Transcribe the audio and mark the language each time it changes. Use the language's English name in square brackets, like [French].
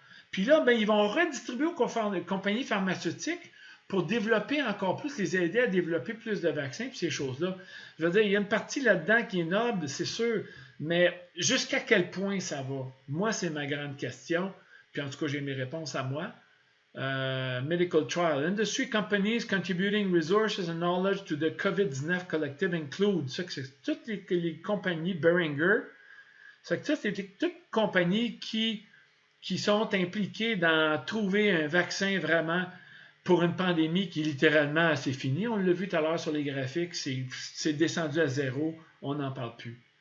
[French] Puis là, ils vont redistribuer aux compagnies pharmaceutiques pour développer encore plus, les aider à développer plus de vaccins, puis ces choses-là. Je veux dire, il y a une partie là-dedans qui est noble, c'est sûr, mais jusqu'à quel point ça va? Moi, c'est ma grande question, puis en tout cas, j'ai mes réponses à moi. [English] Medical trial. Industry companies contributing resources and knowledge to the COVID-19 collective include. [French] Ça, c'est toutes les compagnies Boehringer. Ça, c'est toutes compagnies qui sont impliquées dans trouver un vaccin vraiment pour une pandémie qui littéralement c'est fini. On l'a vu tout à l'heure sur les graphiques, c'est descendu à zéro. On n'en parle plus.